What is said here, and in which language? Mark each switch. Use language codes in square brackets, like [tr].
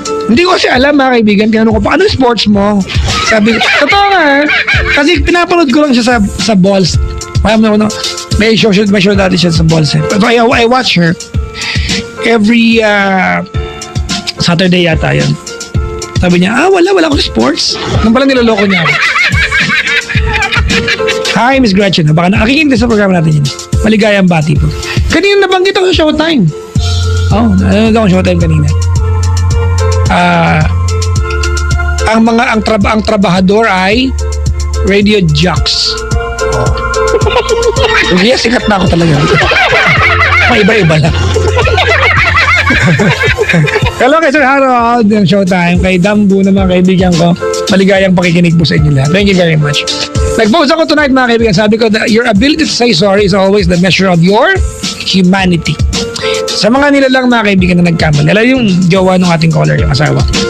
[tl] Hindi ko kasi alam, mga kaibigan, tinanong ko pa, ano sports mo? Sabi ko, totoo nga, kasi pinapanood ko lang siya sa balls. May show dati siya sa Bolse. [en] But I watch her every Saturday [tl] yata yun. Sabi niya, wala ako sa sports. Nung pala niloloko niya ako. Hi, Miss Gretchen. Baka nakikinig sa programa natin yun. Maligayang bati po. Kanina nabanggit ako sa Showtime. Nanonood ako sa Showtime kanina. Ang trabahador ay radio jocks. Hindi, sikat na ako talaga. Iba-iba lang. Hello kay Sir Harold ng Showtime, kay Dambu na mga kaibigan ko. Maligayang pakikinig po sa inyo lahat. [en] Thank you very much. [tl] Nag-post ako tonight mga kaibigan. Sabi ko [en] that your ability to say sorry is always the measure of your humanity. [tl] Sa mga nilalang mga kaibigan na nagkamali, alam yung jowa ng ating caller, yung asawa.